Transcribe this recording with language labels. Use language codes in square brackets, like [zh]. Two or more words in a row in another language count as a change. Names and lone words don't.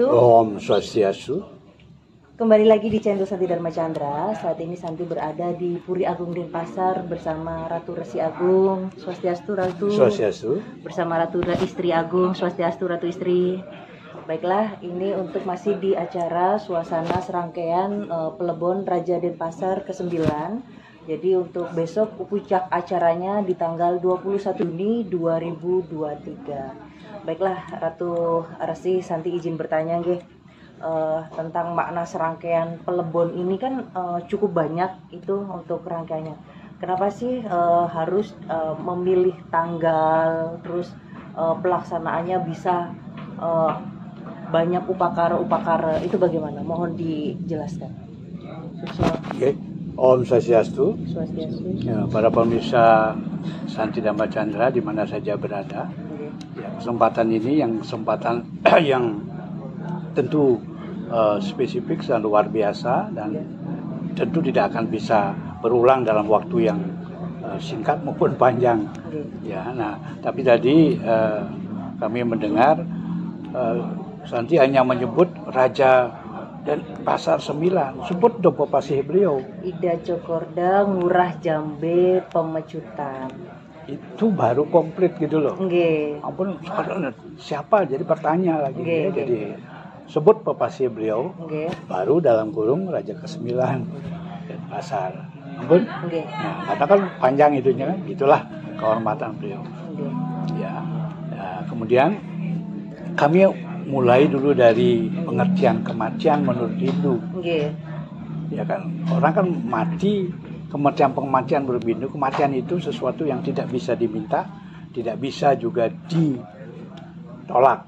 [id] Om Swastiastu. Kembali lagi di channel Santi Dharma Chandra. Saat ini Santi berada di Puri Agung Denpasar bersama Ratu Resi Agung. Swastiastu Ratu. Swastiastu. Bersama Ratu Istri Agung. Swastiastu Ratu Istri. Baiklah, ini untuk masih di acara suasana serangkaian pelebon Raja Denpasar ke-9. Jadi untuk besok puncak acaranya di tanggal 21 Juni 2023. Baiklah, Ratu Resi, Santi izin bertanya nggih, tentang makna serangkaian pelebon ini kan cukup banyak itu untuk rangkaiannya. Kenapa sih harus memilih tanggal, terus pelaksanaannya bisa banyak upakara-upakara, itu bagaimana? Mohon dijelaskan. Okay. Om Swastiastu. Swastiastu. Ya, para pemirsa Santi Dharma Chandra di mana saja berada. Ya, kesempatan ini kesempatan yang tentu spesifik dan luar biasa dan tentu tidak akan bisa berulang dalam waktu yang singkat maupun panjang. Ya, nah, tapi tadi kami mendengar Santi hanya menyebut Raja Denpasar 9, sebut dong popasi beliau. Ida Cokorda, Ngurah Jambe, Pemecutan. Itu baru komplit gitu loh. Nggih. Ampun, siapa? Jadi bertanya lagi. Ya. Jadi sebut popasi beliau. Nggih. Baru dalam kurung Raja ke-9 Denpasar. Ampun. Nggih. Nah, karena kan panjang itunya kan, gitulah kehormatan beliau. Nggih. Ya. Nah, kemudian kami mulai dulu dari pengertian kematian menurut Hindu. Okay. Ya kan, orang kan mati, kematian menurut Hindu, kematian itu sesuatu yang tidak bisa diminta, tidak bisa juga ditolak.